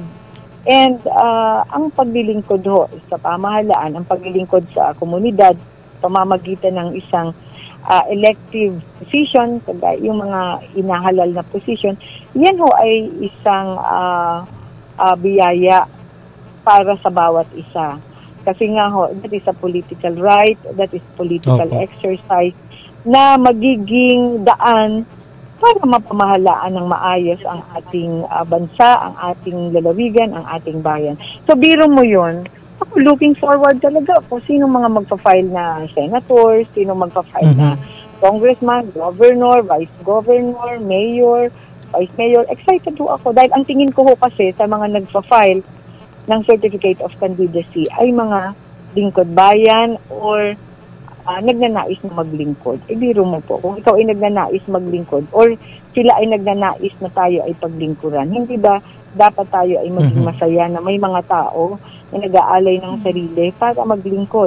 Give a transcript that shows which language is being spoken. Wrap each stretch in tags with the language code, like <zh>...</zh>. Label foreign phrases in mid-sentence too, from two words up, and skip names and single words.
<tl>And ang paglilingkod ho sa pamahalaan, ang paglilingkod sa komunidad, pamamagitan ng isang elective position, yung mga inahalal na position, yan ho ay isang biyaya para sa bawat isa. Kasi nga ho,</tl> <en>that is a political right, that is political exercise</en> <tl>na magiging daan para mapamahalaan ng maayos ang ating bansa, ang ating lalawigan, ang ating bayan. So biro mo yun, ako</tl> <en>looking forward</en> <tl>talaga kung sino mga magpa-file na senator, sino magpa-file na congressman, governor,</tl> <en>vice governor,</en> <tl>mayor,</tl> <en>vice mayor.</en> <tl>Excited ho ako dahil ang tingin ko ho kasi sa mga nagpa-file ng</tl> <en>certificate of candidacy</en> <tl>ay mga lingkod bayan or nagnanais na maglingkod. Biro mo po, kung ikaw ay nagnanais maglingkod or sila ay nagnanais na tayo ay paglingkuran, hindi ba dapat tayo ay maging masaya na may mga tao na nag-aalay ng sarili para maglingkod.</tl>